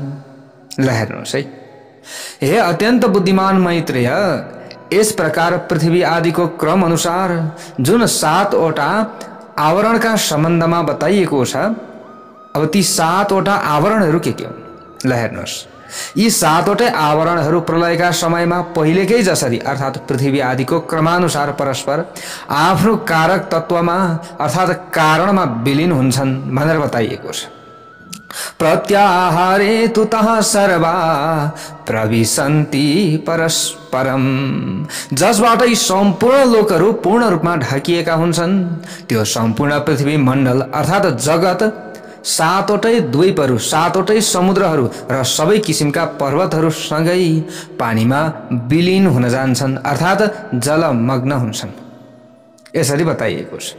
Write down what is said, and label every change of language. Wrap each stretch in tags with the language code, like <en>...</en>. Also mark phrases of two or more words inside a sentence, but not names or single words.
<ne>ल हेर्नुहोस् है, हे अत्यन्त बुद्धिमान मैत्रेय, यस प्रकार पृथ्वी आदिको क्रम अनुसार जुन 7वटा आवरणका सम्बन्धमा बताइएको छ, अब ती 7वटा आवरणहरू के हुन्? ल हेर्नुहोस्, यी 7वटै आवरणहरू प्रलयका समयमा पहिलेकै जसरी अर्थात् पृथ्वी आदिको क्रमानुसार परस्पर आफ्नो कारक तत्वमा अर्थात् कारणमा विलिन हुन्छन् भनेर बताइएको छ।</ne> <sa>प्रत्याहारे तु तः सर्वा प्रविशन्ति परस्परम,</sa> <ne>जसबाट यी सम्पूर्ण लोकहरू पूर्ण रूपमा ढाकिएका हुन्छन्। त्यो सम्पूर्ण पृथ्वी मण्डल अर्थात् जगत 7वटै द्वीपहरू, 7वटै समुद्रहरू र सबै किसिमका पर्वतहरू सँगै पानीमा विलिन हुन जान्छन् अर्थात् जलमग्न हुन्छन्, यसरी बताइएको छ।</ne>